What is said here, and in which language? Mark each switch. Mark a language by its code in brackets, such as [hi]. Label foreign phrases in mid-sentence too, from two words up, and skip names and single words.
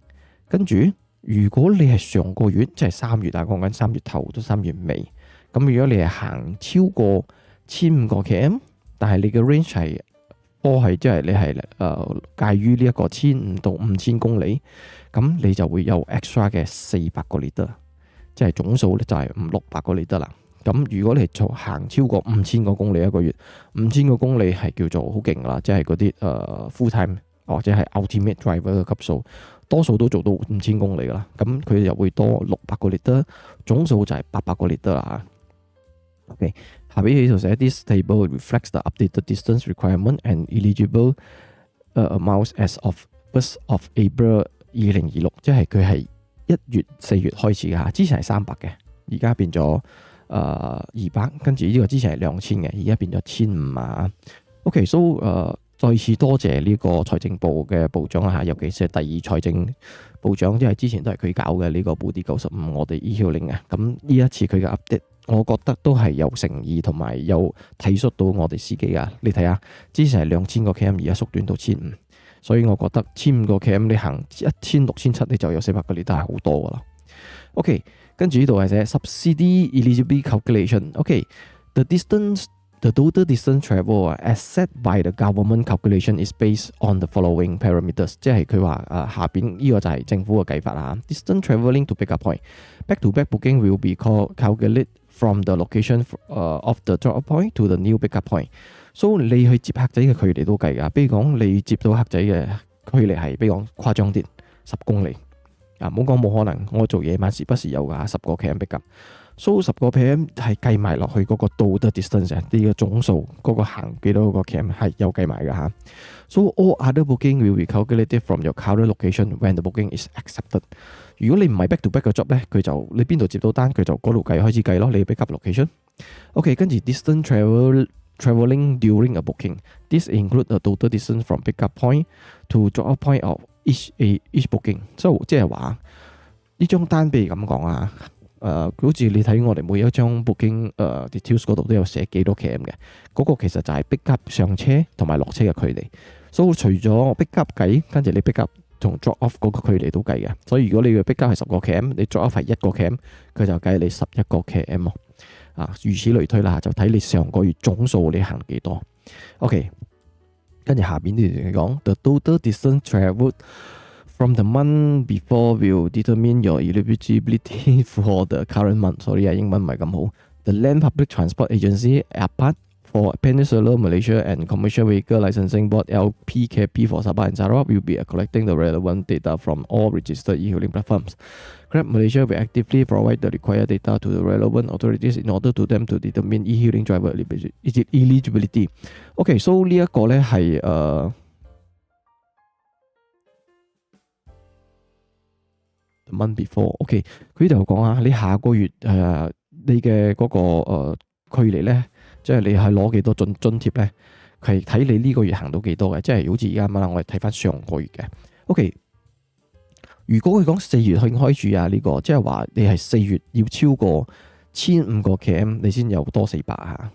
[yue] 跟住如果你係上個月，即係3月講緊3月頭到3月尾，咁如果你係行超過1500個 km， 但係你嘅 range 係即係你係介於呢一個1500到5000公里，咁你就會有 extra 嘅400個 litre，即係總數咧就係600個 litre啦。咁如果你行超過5000個公里一個月，5000個公里係叫做好勁啦，即係嗰啲 [en] full time [yue] 或者係 [en] ultimate driver [yue] 嘅級數，多數都做到5000公里噶啦。咁佢又會多600個 litre，總數就係800個 litre啦。OK， 下邊呢度寫啲 [en] table reflects the updated distance requirement and eligible amounts as of 1st of April 2026， [yue] 即係佢係4月開始嘅，之前係300嘅，而家變咗 200，跟住呢個之前係2000嘅，而家變咗1500啊。OK，so 再次多謝呢個財政部嘅部長啦，尤其是第二財政部長，即係之前都係佢搞嘅呢個 Budi 95，我哋 e-hailing 啊。咁呢一次佢嘅 update，我覺得都係有誠意同埋有體恤到我哋司機啊。你睇下，之前係2000個 km， 而家縮短到1500，所以我覺得1500個 km 你行1600、1700你就有400個 litre，都係好多噶啦。OK， 跟住呢度係寫 [en] subsidy eligibility calculation。 [yue] OK， [en] the total distance travel as set by the government calculation is based on the following parameters， [yue] 即係佢話下邊呢個就係政府嘅計法啦。 [en] Distance travelling to pick up point，back to back booking will be calculated from the location of the drop point to the new pick up point。 [yue] 所以你去接客仔嘅距離都計㗎，比如講你接到客仔嘅距離係比如講誇張啲10公里， 唔好講冇可能，我做夜晚時不時有㗎10個 km [en] pick up。 [yue] So 10 個 km 係計埋落去嗰個 [en] total distance [yue] 啲嘅總數，嗰個行幾多個 km 係有計埋㗎嚇。 [en] So all other booking will be calculated from your current location when the booking is accepted。 [yue] 如果你唔係 [en] back to back [yue] 嘅 job 咧，佢就你邊度接到單，佢就嗰度開始計咯。 [en] 你 pick up location。OK， 跟住 distance traveling during a booking。This include a total distance from pick up point to drop off point of each booking。So [yue] 即係話呢張單，譬如咁講啊。好似你睇我哋每一張 [en] booking details [yue] 嗰度都有寫幾多 km 嘅，嗰個其實就係 [en] pick up [yue] 上車同埋落車嘅距離。所以除咗 [en] pick up [yue] 計，跟住你 [en] pick up [yue] 同 [en] drop off [yue] 嗰個距離都計嘅。所以如果你嘅 [en] pick up [yue] 係10個 km， 你 [en] drop off [yue] 係1個 km， 佢就計你11個 km 咯。如此類推啦，就睇你上個月總數你行幾多。OK， 跟住下邊呢段講 [en] The total distance travelled from the month before will determine your eligibility for the current month。 Sorry [yue] 英文唔係咁好。 [en] The Land Public Transport Agency APAT for Peninsular Malaysia and Commercial Vehicle Licensing Board LPKP for Sabah and Sarawak will be collecting the relevant data from all registered e-hailing platforms. Grab Malaysia will actively provide the required data to the relevant authorities in order to them to determine e-hailing driver eligibility。 [yue] OK， so 呢一個呢係 [en] month before。 [yue] OK， 佢就講啊，你下個月你嘅嗰個距離咧，即係你係攞幾多津貼咧，係睇你呢個月行到幾多嘅。即係好似而家咁啦，我哋睇翻上個月嘅。OK， 如果佢講4月開始啊，呢個即係話你係4月要超過1500個 km 你先有多400啊。